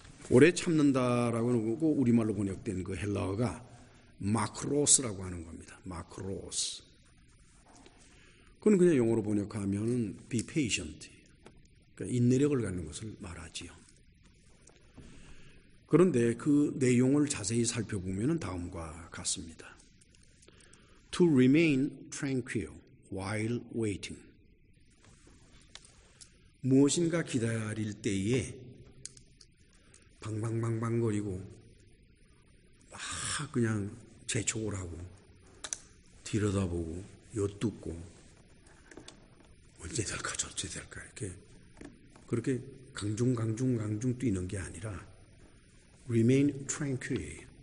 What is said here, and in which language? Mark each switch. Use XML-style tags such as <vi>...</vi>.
<ko>오래 참는다라고 하고 우리말로 번역된 그 헬라어가 마크로스라고 하는 겁니다. 마크로스. 그건 그냥 영어로 번역하면</ko> <en>be patient,</en> <ko>그러니까 인내력을 갖는 것을 말하지요. 그런데 그 내용을 자세히 살펴보면 다음과 같습니다.</ko> <en>To remain tranquil while waiting.</en> <ko>무엇인가 기다릴 때에 방방방방거리고 막 그냥 재촉을 하고 들여다보고 엿듣고 언제 될까 저제 될까 이렇게 그렇게 강중 뛰는 게 아니라</ko> <en>remain tranquil.</en>